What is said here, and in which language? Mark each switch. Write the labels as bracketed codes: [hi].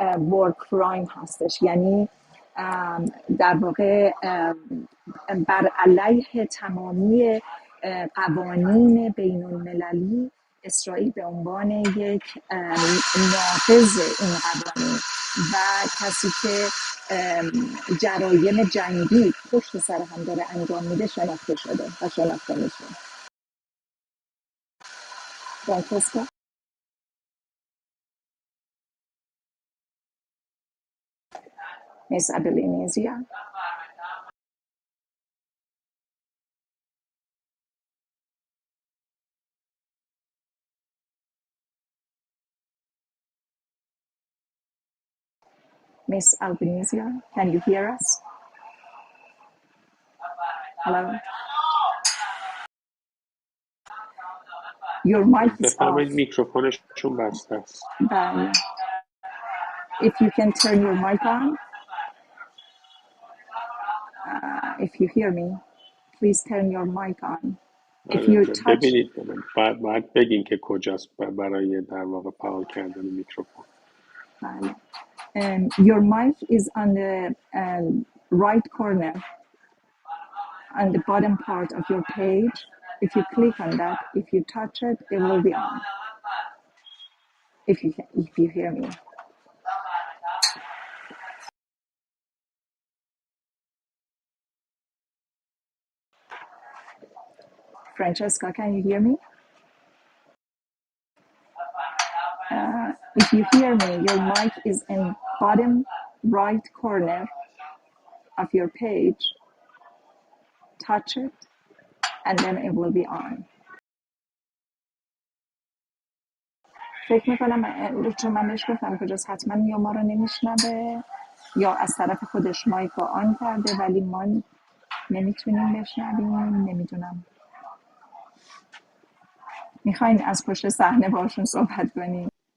[en] war crime [fa] هستش، یعنی در واقع بر علیه تمامی قوانین بین المللی اسرائیل به عنوان یک ناقض این قوانین و کسی که جرایم جنگی پشت سر هم داره انجام میده شناخته شده و شناخته میشه. [en] Francesca? Miss Albanese? Miss Albanese, can you hear us? Hello? Your mic is off. [fa] بفرمایید میکروفونشون بسته است. بله. [en] If you can turn your mic on, if you hear me, please turn your mic on. If you touch, [fa] ببینید باید بگین که کجاست برای در واقع فعال کردن میکروفون. بله. [en] Your mic is on the right corner, on the bottom part of your page. If you click on that, if you touch it, it will be on. If you hear me. Francesca, can you hear me? If you hear me, your mic is in bottom right corner of your page. Touch it, and then it will be on. [fa] فکر میکنم چون من بهش گفتم کجاست، حتما یا ما رو نمیشنوه یا از طرف خودش مایک رو آن کرده ولی ما نمیتونیم بشنویم. نمیدونم. میخواین از پشت صحنه باشون صحبت کنیم؟